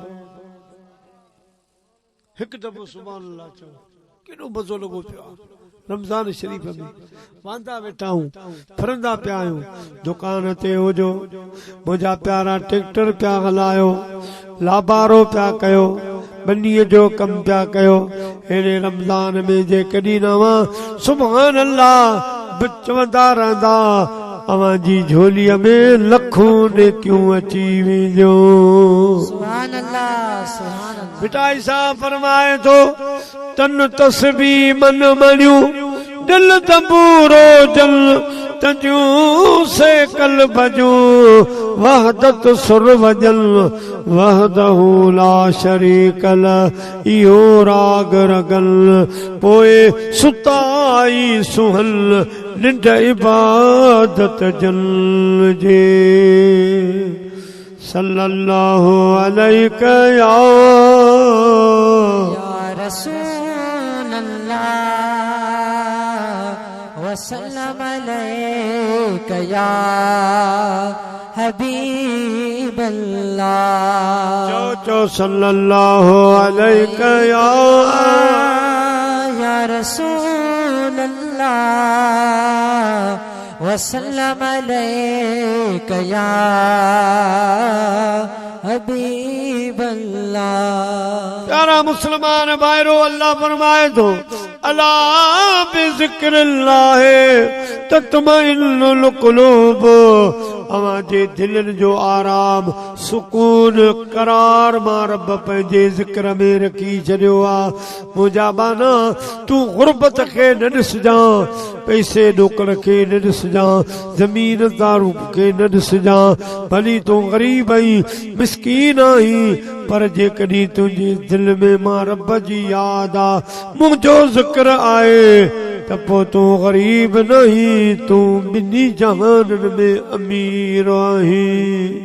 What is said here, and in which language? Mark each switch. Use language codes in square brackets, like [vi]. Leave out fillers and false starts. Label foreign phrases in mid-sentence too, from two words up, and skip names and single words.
[sd] हिकु दफ़ो [ar] سبحان الله [sd] चओ केॾो मज़ो लॻो पियो रमज़ान शरीफ़ में वांदा वेठा आहियूं फिरंदा पिया आहियूं दुकान ते हुजो मुंहिंजा प्यारा ट्रैक्टर पिया हलायो लाबारो पिया कयो बनीअ जो कमु पिया कयो अहिड़े रमज़ान में जेकॾहिं न हुआ [ar] سبحان الله [sd] चवंदा रहंदा अवां जी झोलीअ में लखूं नेकियूं अची वेंदियूं [ar] سبحان الله سبحان الله [sd] बिटाई साहब फरमाए थो तन तस्बी मन मणियूं दिल तबूरो जल तजूं से कल भजूं वहदत सुर वजल [ar] وحده لا شريك له [sd] इहो राग रगल पोए सुताई सुहल निंड इबादत जल जे [ar] صلى الله عليه يا رسول الله وسلم عليك يا حبيب الله चो صلى الله عليه يا رسول الله وسلم عليك يا حبيب الله [sd] प्यारा मुसलमान भाइरो अल्लाह फरमाए थो [ar] ألا بذكر الله تطمئن القلوب [sd] अवां जे दिलनि जो आराम सुकून करार मां रब पंहिंजे ज़िक्र में रखी छॾियो आहे मुंहिंजा बाना तूं गुरबत खे न ॾिसजां पैसे ॾोकड़ खे न ॾिसजां ज़मीनदारू खे न ॾिसजां भली तूं ग़रीब आहीं मिस्कीन आहीं पर जेकॾहिं तुंहिंजे दिल में मां रब जी यादि आहे मुंहिंजो ज़िक्र आहे त पोइ तूं ग़रीब नहीं तूं ॿिन्ही जहाननि में अमीर आहीं